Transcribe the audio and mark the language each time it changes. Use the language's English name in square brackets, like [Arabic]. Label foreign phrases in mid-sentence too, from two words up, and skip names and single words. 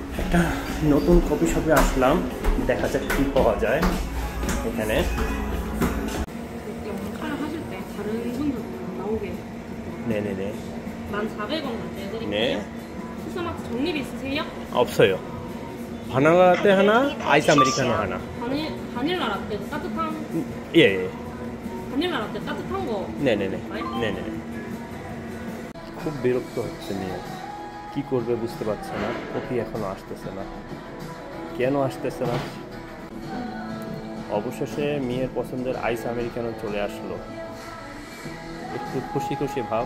[Bangla] একটা নতুন কফি শপে আসলাম, দেখা যাক কি পাওয়া যায় এখানে। [Korean] 영상을 하실 때 다른 분들 나오게 네네네. 1,400원 결제해드릴게요. 네. 수수마트 적립 있으세요? 없어요. 바나나 라떼 하나, 아이스 아메리카노 하나. 바닐라 라떼도 따뜻한 예. 바닐라 라떼 따뜻한 거. 네네네. [Bangla] হয়? [Korean] 네네네. [Bangla] খুব বিরক্ত হচ্ছে নিয়ে, কি করবে বুঝতে পারছে না। কফি এখনো আসতেছে না, কেন আসতেছে না। অবশেষে মেয়ের পছন্দের আইস আমেরিকানো চলে আসলো, একটু খুশি খুশি ভাব।